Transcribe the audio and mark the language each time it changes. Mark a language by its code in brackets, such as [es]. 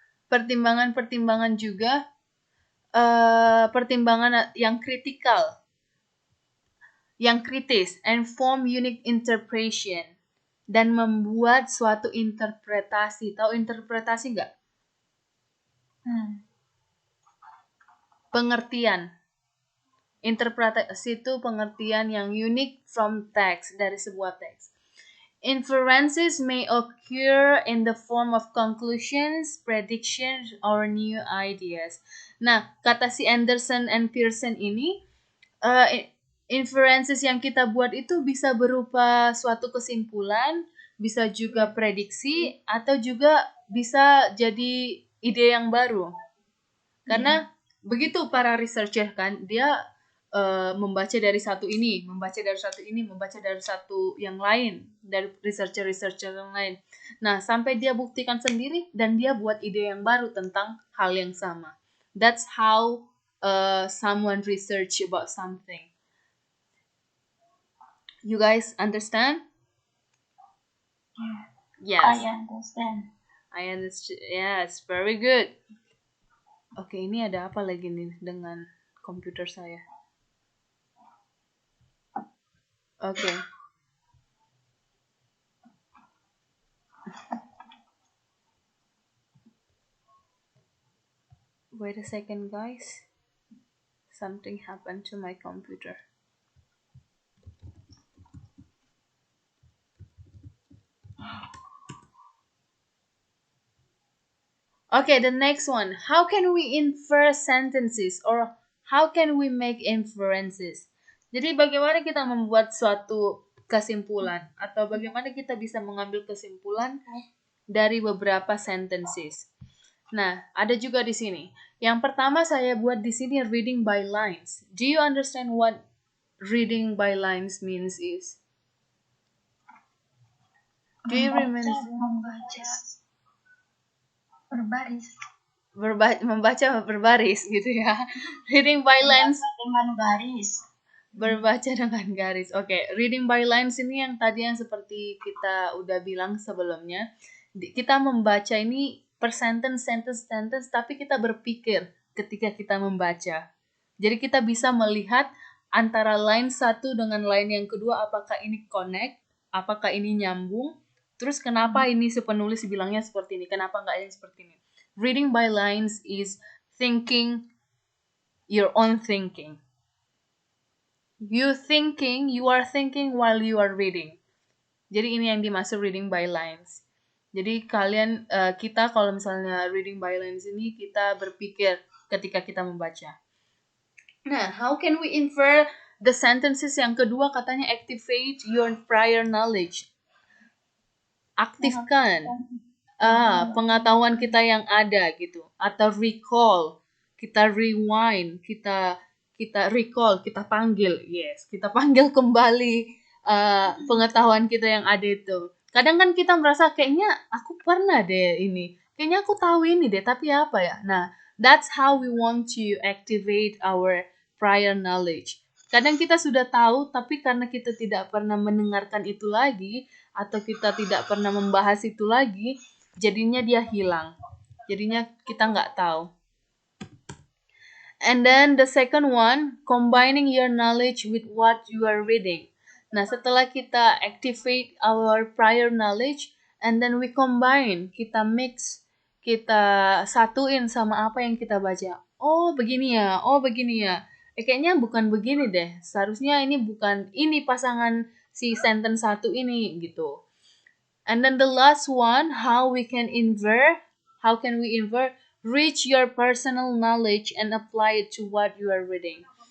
[id] Pertimbangan juga pertimbangan yang kritikal, yang kritis, [en] and form unique interpretation, [id] dan membuat suatu interpretasi. Tahu interpretasi nggak? Pengertian. Interpretasi itu pengertian yang unik [en] from text, [id] dari sebuah teks. [en] Inferences may occur in the form of conclusions, predictions, or new ideas. [id] Nah, kata si Anderson and Pearson ini, inferences yang kita buat itu bisa berupa suatu kesimpulan, bisa juga prediksi, atau juga bisa jadi ide yang baru. Karena begitu para researcher kan, dia membaca dari satu ini, membaca dari satu ini, membaca dari satu yang lain, dari researcher yang lain. Nah, sampai dia buktikan sendiri dan dia buat ide yang baru tentang hal yang sama. [en] That's how someone research about something. You guys understand? Yes. I understand. I understand. Yes, very good. [id] Oke, ini ada apa lagi nih dengan komputer saya? Oke. [en] Wait a second, guys. Something happened to my computer. Okay, the next one. How can we infer sentences or how can we make inferences? [id] Jadi bagaimana kita membuat suatu kesimpulan atau bagaimana kita bisa mengambil kesimpulan dari beberapa sentences. Nah, ada juga di sini. Yang pertama saya buat di sini [en] reading by lines. Do you understand what reading by lines means is? Do you remember? [id] Membaca berbaris. Membaca berbaris gitu ya. [en] Reading by lines. [id] Dengan garis. Berbaca dengan garis. Oke, [en] reading by lines [id] ini yang tadi yang seperti kita udah bilang sebelumnya. Kita membaca ini per sentence, tapi kita berpikir ketika kita membaca. Jadi kita bisa melihat antara line satu dengan line yang kedua, apakah ini connect, apakah ini nyambung, terus kenapa ini si penulis bilangnya seperti ini, kenapa nggak yang seperti ini. [en] Reading by lines is thinking your own thinking. You are thinking while you are reading. [id] Jadi ini yang dimaksud [en] reading by lines. [id] Jadi kalian, kita kalau misalnya reading by lines ini kita berpikir ketika kita membaca. [en] Nah, how can we infer the sentences [id] yang kedua katanya [en] activate your prior knowledge. [id] Aktifkan pengetahuan kita yang ada gitu, atau recall, kita rewind, kita recall, kita panggil, kita panggil kembali pengetahuan kita yang ada itu. Kadang kan kita merasa kayaknya aku pernah deh ini, kayaknya aku tahu ini deh, tapi apa ya? [en] Nah, that's how we want to activate our prior knowledge. [id] Kadang kita sudah tahu, tapi karena kita tidak pernah mendengarkan itu lagi, atau kita tidak pernah membahas itu lagi, jadinya dia hilang. Jadinya kita nggak tahu. [en] And then the second one, combining your knowledge with what you are reading. [id] Nah, setelah kita [en] activate our prior knowledge, and then we combine, [id] kita mix, kita satuin sama apa yang kita baca. Oh, begini ya. Oh, begini ya. Kayaknya bukan begini deh. Seharusnya ini bukan, ini pasangan si sentence satu ini gitu. [en] And then the last one, how can we infer, reach your personal knowledge and apply it to what you are reading.